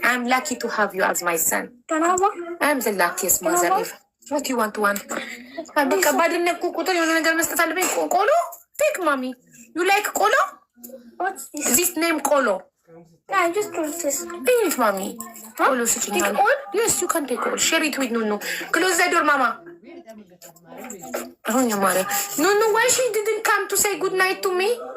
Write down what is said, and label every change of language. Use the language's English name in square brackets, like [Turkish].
[English] I'm lucky to have you as my son. I'm the luckiest mother ever. What you want? [Amharic] በቃ ባድነት ቁጥር የሆነ ነገር መስጠት አለብኝ። ቆሎ [English] ቴክ ማሚ you like [Amharic] ቆሎ? [English] This name ቆሎ. Yeah, just close this. Please, mommy. All yes, you can take all. Share it with Nunu. Close the door, mama. Oh, your mother. Nunu, why she didn't come to say good night to me?